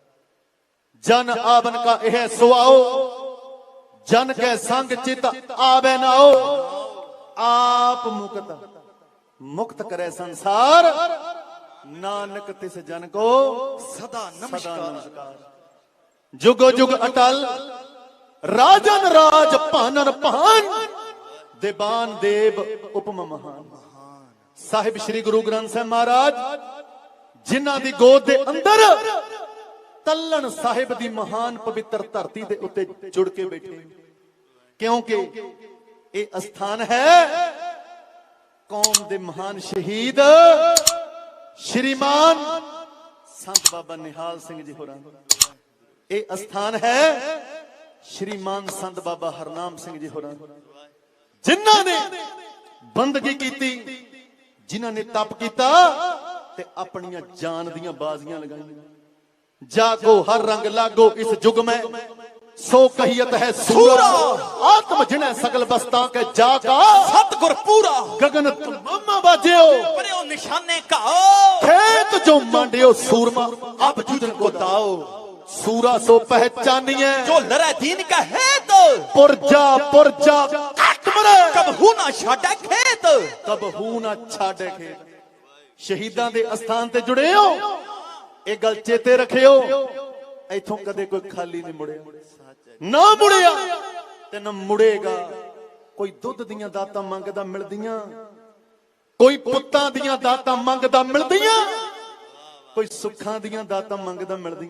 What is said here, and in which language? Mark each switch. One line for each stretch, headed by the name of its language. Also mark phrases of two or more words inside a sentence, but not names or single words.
Punjabi: ਜਨ ਆਵਨ ਕਾ ਇਹੈ ਸੁਆਉ, ਜਨ ਕੈ ਸੰਗਿ ਚਿਤਿ ਆਵੈ ਨਾਉ। ਆਪਿ ਮੁਕਤੁ ਮੁਕਤੁ ਕਰੈ ਸੰਸਾਰੁ, ਨਾਨਕ ਤਿਸੁ ਜਨ ਕਉ ਸਦਾ ਨਮਸਕਾਰੁ। ਜੁਗੋ ਜੁਗ ਅਟੱਲ ਰਾਜਨ ਰਾਜ ਭਾਨਨ ਭਾਨ, ਦੇਵਾਨ ਦੇਵ ਉਪਮ ਮਹਾਨ। ਸਾਹਿਬ ਸ੍ਰੀ ਗੁਰੂ ਗ੍ਰੰਥ ਸਾਹਿਬ ਮਹਾਰਾਜ, ਜਿਨ੍ਹਾਂ ਦੀ ਗੋਦ ਦੇ ਅੰਦਰ ਤੱਲਣ ਸਾਹਿਬ ਦੀ ਮਹਾਨ ਪਵਿੱਤਰ ਧਰਤੀ ਦੇ ਉੱਤੇ ਜੁੜ ਕੇ ਬੈਠੇ, ਕਿਉਂਕਿ ਇਹ ਅਸਥਾਨ ਹੈ ਕੌਮ ਦੇ ਮਹਾਨ ਸ਼ਹੀਦ ਸ੍ਰੀਮਾਨ ਸੰਤ ਬਾਬਾ ਨਿਹਾਲ ਸਿੰਘ ਜੀ ਹੋਰਾਂ। ਇਹ ਅਸਥਾਨ ਹੈ ਸ੍ਰੀਮਾਨ ਸੰਤ ਬਾਬਾ ਹਰਨਾਮ ਸਿੰਘ ਜੀ ਹੋਰਾਂ, ਜਿਨ੍ਹਾਂ ਨੇ ਬੰਦਗੀ ਕੀਤੀ, ਜਿਨ੍ਹਾਂ ਨੇ ਤਪ ਕੀਤਾ ਤੇ ਆਪਣੀਆਂ ਜਾਨ ਦੀਆਂ ਬਾਜ਼ੀਆਂ ਲਗਾਈਆਂ। ਜਾਗੋ ਹਰਿ ਰੰਗ ਲਾਗੋ ਇਸ ਜੁਗ ਮੇਂ, ਸੋ ਕਹੀਅਤ ਹੈ ਸੂਰਾ। ਆਤਮ ਜਿਨ੍ਹੇ ਸਕਲ ਬਸਤਾ ਕੇ ਜਾਗਾ, ਸਤਿਗੁਰ ਪੂਰਾ। ਗਗਨ ਦਮਾਮਾ ਬਾਜਿਓ, ਪਰਿਓ ਨੀਸਾਨੈ ਘਾਉ। ਖੇਤੁ ਜੁ ਮਾਂਡਿਓ ਸੂਰਮਾ, ਅਬ ਜੂਝਨ ਕੋ ਦਾਉ। ਸੂਰਾ ਸੋ ਪਹਿਚਾਨੀਐ, ਜੁ ਲਰੈ ਦੀਨ ਕੇ ਹੇਤ। ਪੁਰਜਾ ਪੁਰਜਾ ਕਟਿ ਮਰੈ, ਕਬਹੂ ਨ ਛਾਡੈ ਖੇਤੁ। ਕਬਹੂ ਨ ਛਾਡੈ ਖੇਤੁ। ਸ਼ਹੀਦਾਂ ਦੇ ਅਸਥਾਨ ਤੇ ਜੁੜੇ ਹੋ, ਇਹ ਗੱਲ ਚੇਤੇ ਰੱਖਿਓ, ਇਥੋਂ ਕਦੇ ਕੋਈ ਖਾਲੀ ਨਹੀਂ ਮੁੜਿਆ। ਨਾ ਮੁੜਿਆ ਤੇ ਨਾ ਮੁੜੇਗਾ। ਕੋਈ ਦੁੱਧ ਦੀਆਂ ਦਾਤਾਂ ਮੰਗਦਾ ਮਿਲਦੀਆਂ, ਕੋਈ ਪੁੱਤਾਂ ਦੀਆਂ ਦਾਤਾਂ ਮੰਗਦਾ ਮਿਲਦੀਆਂ, ਕੋਈ ਸੁੱਖਾਂ ਦੀਆਂ ਦਾਤਾਂ ਮੰਗਦਾ ਮਿਲਦੀਆਂ।